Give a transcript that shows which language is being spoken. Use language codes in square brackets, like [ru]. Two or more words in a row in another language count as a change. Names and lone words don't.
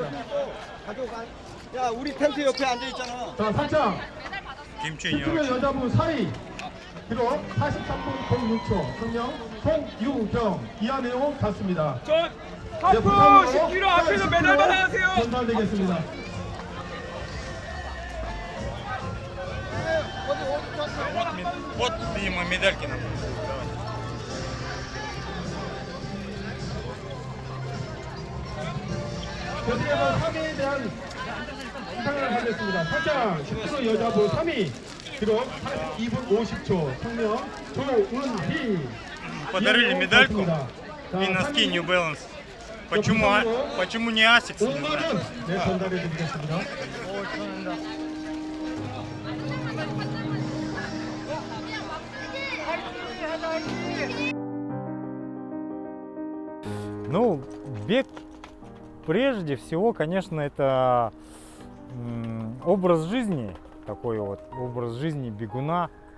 [ko] 야, 우리 텐트 옆에 앉아 있잖아. 자, 살짝 10kg 여자분 4위 기록 43분 06초 성명 송유경 이하 내용 같습니다. 저 하프 10kg 앞에서 메달 받아가세요. 전달되겠습니다. [ru] Вот, видимо, медальки нам. [ko] 계속해서 3위에 대한 수상을 하겠습니다. 살짝 10kg 여자분 3위 기록 42분 50초 성명 조은희 [ru] Подарили медальку [ko] 자, [ru] и носки [ko] 3위 [ru] New Balance. Почему не Asics? Не знаю. [ko] 네, 전달해 드리겠습니다. [ru] Ну, бег прежде всего, конечно, это образ жизни, такой вот образ жизни бегуна,